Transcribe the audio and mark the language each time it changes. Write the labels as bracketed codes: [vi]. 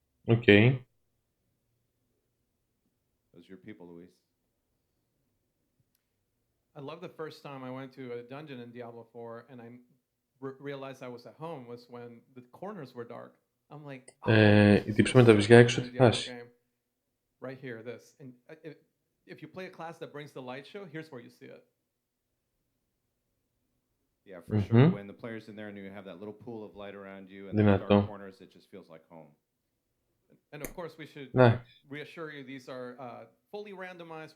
[en] Okay. Those are your people, Luis. I love the first time I went to a dungeon in Diablo 4 and I realized I was at home was when the corners were dark. I'm like, [el] η τύψη με τα βυζιά έξω τι φάση. [en] Right here, this. And if you play a class that brings the light show, here's where you see it. Yeah, for sure. When the player's in there and you have that little pool of light around you and the dark corners, it just feels like home. And of course, we should reassure you these are fully randomized.